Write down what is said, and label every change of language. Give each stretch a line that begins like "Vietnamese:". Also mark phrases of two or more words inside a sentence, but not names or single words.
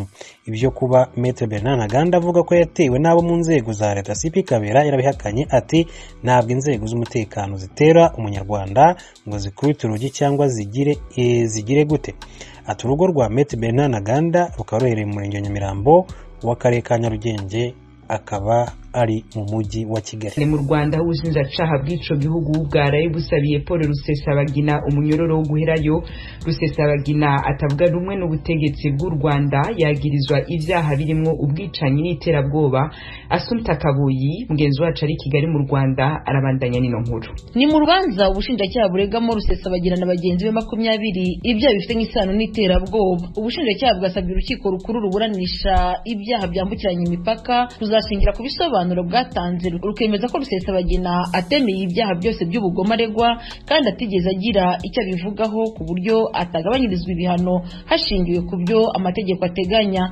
Kinyarwanda: Ibyo kuba Maître Bernard Ntaganda avuga ko yatewe n'abo mu nzego za leta, CP Kabera yarabihakanye ati ntabwo inzego z'umutekano zitera umunyarwanda ngo zikubite urugi cyangwa zigire gute. Ati urugo rwa Maître Bernard Ntaganda rukaba ruherereye mu murenge wa Nyamirambo w'akarere ka Nyarugenge, akaba ari mu mujyi wa Kigali.
Rundi: Ni mu Rwanda ubushinjacyaha bw'ico gihugu bwaraye busabiye Paul Rusesabagina umunyororo wo guherayo. Rusesabagina atavuga rumwe n'ubutegetsi bw'u Rwanda yagirizwa ivyaha birimo ubwicanyi n'iterabwoba. Asumta Kabuyi mugenzi wacu ari Kigali mu Rwanda arabandanya nino nkuru.
Kinyarwanda: Ni mu rubanza ubushinjacyaha buregamo Rusesabagina na bagenzi be 20 ibyaha bifite nk'isano n'iterabwoba. Ubushinjacyaha bwasabye urukiko rukuru ruburanisha ibyaha byambukiranya imipaka kuzashingira ku bisobanuro bwatanze rukemeza ko Rusesabagina atemeye ibyaha byose by'ubugome aregwa kandi atigeze agira icyo abivugaho ku buryo atagabanyirizwa ibihano hashingiwe ku byo amategeko ateganya.